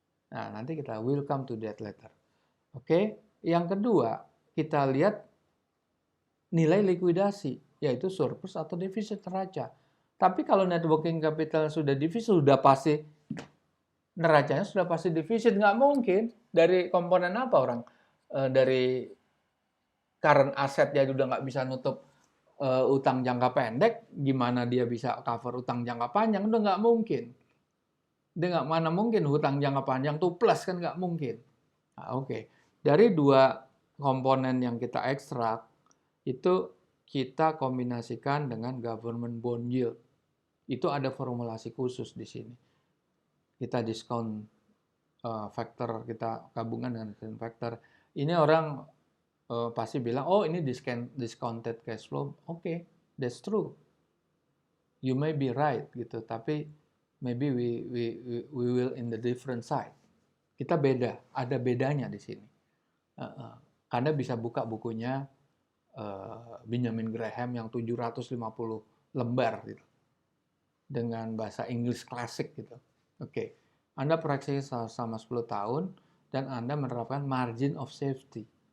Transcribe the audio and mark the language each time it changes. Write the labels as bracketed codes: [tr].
[id] Nah, nanti kita [en] will come to that later. [id] Oke, yang kedua, kita lihat nilai likuidasi, yaitu surplus atau defisit neraca. Tapi kalau net working capital sudah defisit, sudah pasti neracanya sudah pasti defisit. Nggak mungkin. Dari komponen apa orang? Dari current asset dia udah nggak bisa nutup utang jangka pendek, gimana dia bisa cover utang jangka panjang? Udah nggak mungkin. Dia nggak mana mungkin hutang jangka panjang tuh plus, kan nggak mungkin. Nah, oke. Dari dua komponen yang kita ekstrak, itu kita kombinasikan dengan government bond yield. Itu ada formulasi khusus di sini. Kita diskon factor, kita gabungan dengan diskon factor. Ini orang pasti bilang, oh ini discounted cash flow. [en] Oke, that's true. You may be right [id] gitu, tapi [en] maybe we will in the different side. [id] Kita beda, ada bedanya di sini. Anda bisa buka bukunya Benjamin Graham yang 750 lembar gitu, dengan bahasa Inggris klasik gitu. Oke. Anda proyeksi selama 10 tahun dan Anda menerapkan margin of safety.